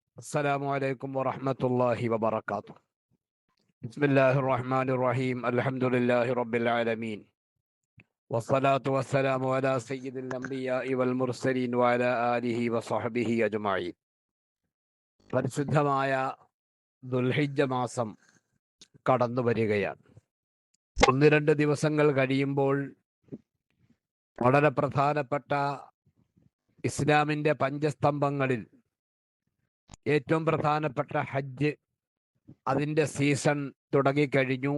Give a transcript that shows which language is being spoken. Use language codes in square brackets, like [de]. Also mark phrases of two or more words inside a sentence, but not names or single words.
[ar] السلام عليكم ورحمة الله وبركاته. بسم الله الرحمن الرحيم. الحمد لله رب العالمين والصلاة والسلام على سيد الأنبياء والمرسلين وعلى آله وصحبه أجمعين. [ml] പരിശുദ്ധമായ ദുൽഹിജ്ജ മാസം കടന്നു വരികയാണ്. 1-2 ദിവസങ്ങൾ കഴിയുമ്പോൾ വളരെ പ്രധാനപ്പെട്ട ഇസ്ലാമിൻ്റെ പഞ്ചസ്തംഭങ്ങളിൽ ഏറ്റവും പ്രധാനപ്പെട്ട ഹജ്ജ് അതിൻ്റെ സീസൺ തുടങ്ങിക്കഴിഞ്ഞു.